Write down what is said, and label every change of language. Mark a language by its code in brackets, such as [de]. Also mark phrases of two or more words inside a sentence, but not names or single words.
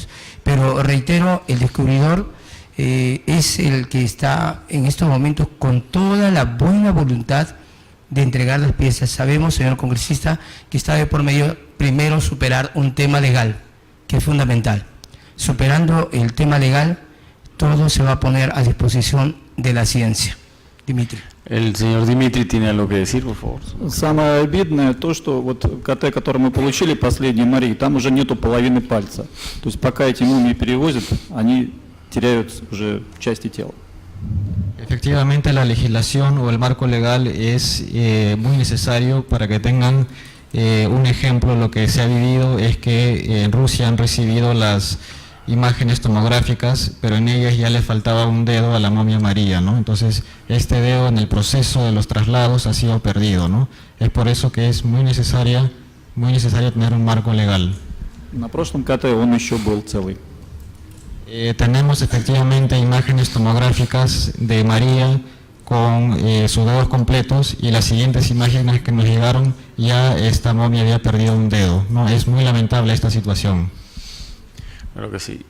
[es] Pero reitero, el descubridor es el que está en estos momentos con toda la buena voluntad de entregar las piezas. Sabemos, señor congresista, que está de por medio primero superar un tema legal, que es fundamental. Superando el tema legal, todo se va a poner a disposición de la ciencia. Дмитрий. El señor Дмитрий tiene algo que decir, por favor. [ru] Самое обидное то, что вот КТ, который мы получили, последний Марии, там уже нету половины пальца. То есть пока эти мумии перевозят, они теряют уже части тела. [es] Efectivamente, la legislación o el marco legal es muy necesario para que tengan un ejemplo. Lo que se ha vivido es que en Rusia han recibido las imágenes tomográficas, pero en ellas ya le faltaba un dedo a la momia María, ¿no? Entonces, este dedo en el proceso de los traslados ha sido perdido, ¿no? Es por eso que es muy necesario tener un marco legal. [ru] На прошлом КТ он еще был целый. [es] Tenemos efectivamente imágenes tomográficas de María con sus dedos completos, y las siguientes imágenes que nos llegaron ya esta momia había perdido un dedo, ¿no? Es muy lamentable esta situación. Claro que sí.